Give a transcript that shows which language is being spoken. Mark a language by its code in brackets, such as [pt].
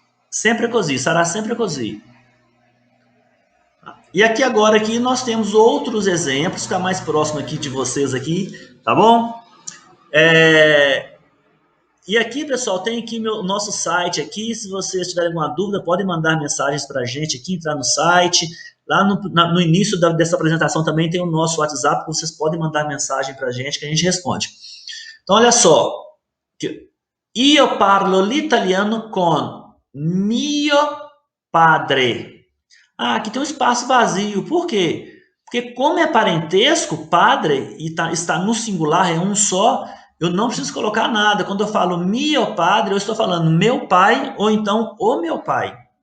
[it] Sempre così, sarà sempre così. [pt] E aqui agora aqui nós temos outros exemplos, ficar mais próximo aqui de vocês aqui, tá bom? E aqui, pessoal, tem aqui o nosso site aqui. Se vocês tiverem alguma dúvida, podem mandar mensagens para a gente aqui, entrar no site. Lá no início dessa apresentação também tem o nosso WhatsApp, que vocês podem mandar mensagem para a gente, que a gente responde. Então, olha só. [it] Io parlo l'italiano con mio padre. [pt] Ah, aqui tem um espaço vazio. Por quê? Porque como é parentesco, padre, e está no singular, é um só, eu não preciso colocar nada. Quando eu falo [it] mio padre, [pt] eu estou falando meu pai ou então o meu pai.